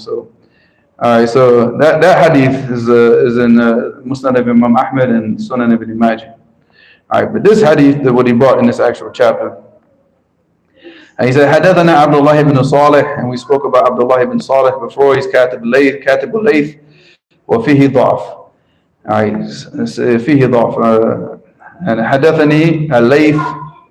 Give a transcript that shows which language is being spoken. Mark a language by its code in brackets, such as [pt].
[en] So, all right, so that hadith is in Musnad of Imam Ahmed and Sunan ibn Majah. All right, but this hadith, what he brought in this actual chapter, and he said, [ar] حدثنا عبد الله بن صالح, [en] and we spoke about Abdullah ibn Salih before. [ar] He's كاتب الليث وفيه ضعف. [en] All right, [ar] فيه ضعف. And حدثني الليث.